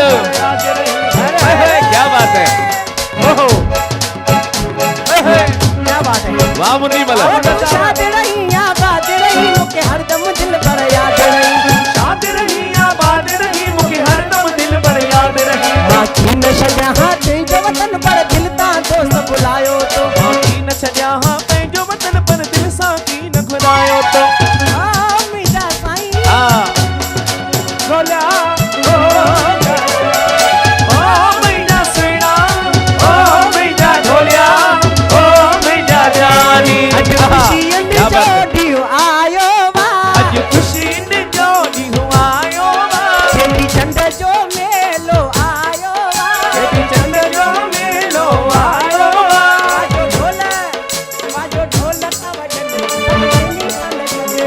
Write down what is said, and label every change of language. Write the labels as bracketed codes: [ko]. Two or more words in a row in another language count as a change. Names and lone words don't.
[sd] याद रही [hi] क्या बात है ओहो क्या बात है वाह मुरली मल [sd] तू शाद रही आबाद रही मुके हरदम दिल भर याद रही शाद रही आबाद रही मुके हरदम दिल भर याद रही बाकी न छॾिया तुंहिंजो वतन पर दिल तां दोस्त बुलायो तो बाक़ी न छॾिया हा पंहिंजो वतन पर दिल सां की न घुरायो तो मुंहिंजा साईं हाँ ढोलिया ओ मुंहिंजा सुहिणा ओ मुंहिंजा ढोलिया ओ मुंहिंजा जानी अॼु ख़ुशीअ [hi] क्या [sd] जो [hi] बात है। [sd] ॾींहुं आयो वा अॼु ख़ुशी जो ॾींहुं आयो वा चेटी चंड जो मेलो आयो वा चेटी चंड जो मेलो आयो वा वाजो ढोल था वॼनि